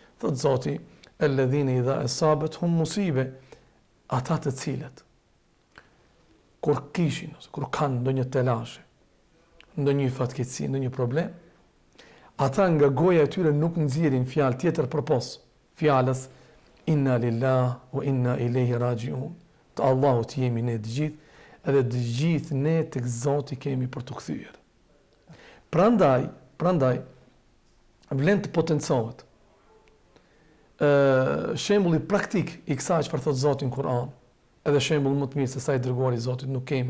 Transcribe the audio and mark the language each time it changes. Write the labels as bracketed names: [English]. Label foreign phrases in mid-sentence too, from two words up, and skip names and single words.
[Albanian] Thot Zoti, [Arabic] الذين إذا أصابتهم مصيبة, [Albanian] ata të cilët kur kishin ose kur kanë ndonjë telashe, ndonjë fatkeqësi, ndonjë problem, ata nga goja e tyre nuk nxjerrin fjalë tjetër përpos fjalës [Arabic] إنا لله وإنا إليه راجعون. [Albanian] Të Allahut jemi ne të gjithë, edhe të gjithë ne tek Zoti kemi për të kthyer. Prandaj vlen të potencohet shembulli praktik i kësaj çfarë thot Zoti në Kur'an, edhe shembull më të mirë se sa i dërguari i Zotit nuk kemi.